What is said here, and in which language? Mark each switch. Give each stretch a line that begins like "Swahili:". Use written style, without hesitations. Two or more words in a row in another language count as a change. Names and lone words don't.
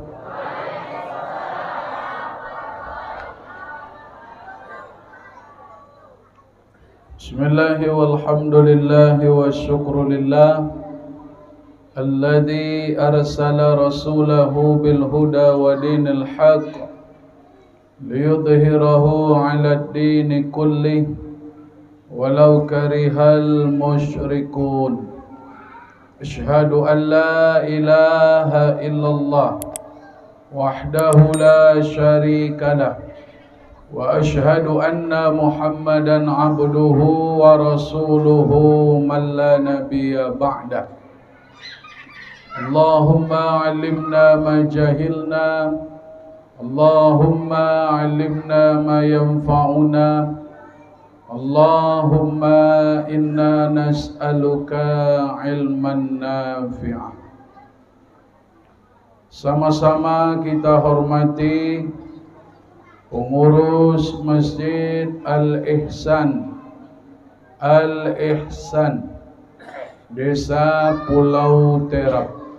Arabic: بسم الله والحمد لله والشكر لله الذي أرسل رسوله بالهدى ودين الحق ليظهره على الدين كله ولو كره المشركون. أشهد أن لا إله إلا الله وحده لا شريك له وأشهد أن محمدا عبده ورسوله من لا نبي بعده. اللهم علمنا ما جهلنا، اللهم علمنا ما ينفعنا، اللهم إنا نسألك علما نافعا.
Indonesian: Sama-sama kita hormati pengurus Masjid Al-Ihsan Desa Pulau Terap.